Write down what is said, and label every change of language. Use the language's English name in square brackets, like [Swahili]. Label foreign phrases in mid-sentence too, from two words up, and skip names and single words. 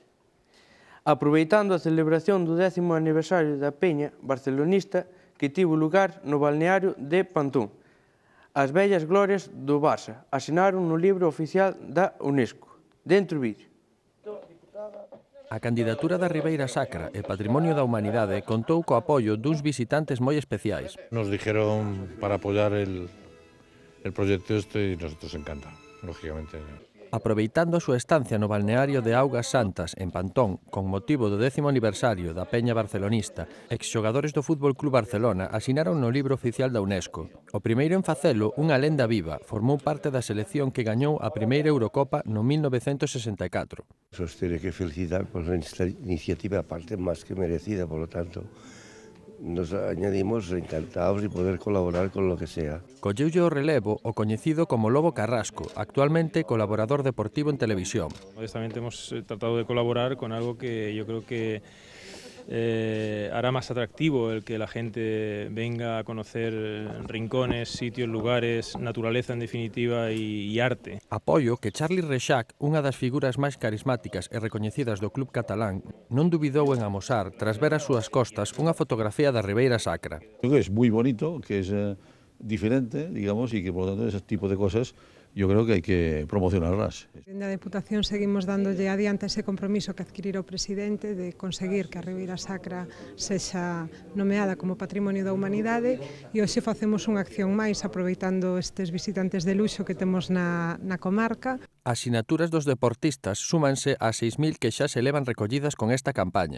[Galician] Aproveitando a celebración do 10º aniversario da Peña barcelonista que tivo lugar no balneario de Pantón, as vellas glorias do Barça asinaron no libro oficial da UNESCO. Dentro vídeo. A candidatura da Ribeira Sacra e Patrimonio da Humanidade contou co apoio duns visitantes moi especiais. [Spanish] Nos dijeron para apoyar el proyecto este y nosotros encanta, lógicamente. [Galician] Aproveitando a súa estancia no balneario de Augas Santas, en Pantón, con motivo do 10º aniversario da Peña barcelonista, exxogadores do Fútbol Club Barcelona asinaron no libro oficial da UNESCO. O primeiro en facelo, unha lenda viva, formou parte da selección que gañou a primeira Eurocopa no 1964. [Spanish] Os tiene que felicitar por esta iniciativa, aparte máis que merecida, por lo tanto, nos añadimos encantados de poder colaborar con lo que sea. [Galician] Colleulle o relevo o coñecido como Lobo Carrasco, actualmente colaborador deportivo en televisión. [Spanish] Modestamente hemos tratado de colaborar con algo que yo creo que hará más atractivo el que la gente venga a conocer rincones, sitios, lugares, naturaleza en definitiva y arte. [Galician] Apoio que Charlie Reixac, unha das figuras máis carismáticas e recoñecidas do club catalán, non dubidou en amosar, tras ver as súas costas, unha fotografía da Ribeira Sacra. [Spanish] Creo que es muy bonito, que es diferente, digamos, y que por lo tanto ese tipo de cosas yo creo que hay que promocionarlas. En la [Galician] Deputación seguimos dándolle adiante ese compromiso que adquirira o presidente de conseguir que a Ribeira Sacra sexa nomeada como Patrimonio da Humanidade e hoxe facemos unha acción máis aproveitando estes visitantes de luxo que temos na comarca. As sinaturas dos deportistas súmanse a 6.000 que xa se levan recollidas con esta campaña.